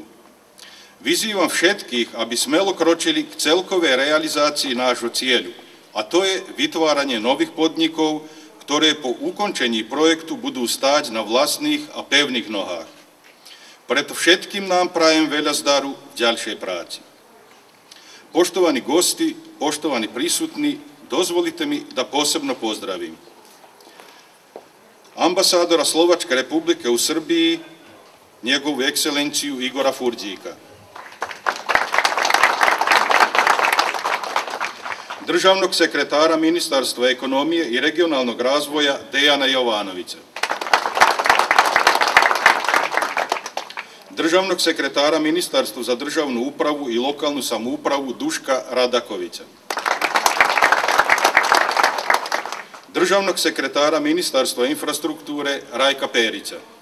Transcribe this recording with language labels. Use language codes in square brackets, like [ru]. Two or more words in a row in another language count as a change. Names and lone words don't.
[sk] Vyzývam všetkých, aby smelo kročili k celkovej realizácii nášho cieľu. A to je vytváranie nových podnikov, ktoré po ukončení projektu budú stáť na vlastných a pevných nohách. Preto všetkým nám prajem veľa zdaru v ďalšej práci. [sr] Poštovaní gosti, poštovaní prísutní, dozvolite mi da posebno pozdravím ambasádora Slovačke republike u Srbiji, njegovu ekscelenciju Igora Furdíka, državnog sekretara Ministarstva ekonomije i regionalnog razvoja Dejana Jovanovića, državnog sekretara Ministarstva za državnu upravu i lokalnu samoupravu Duška Radakovića, državnog sekretara Ministarstva infrastrukture Rajka Perića,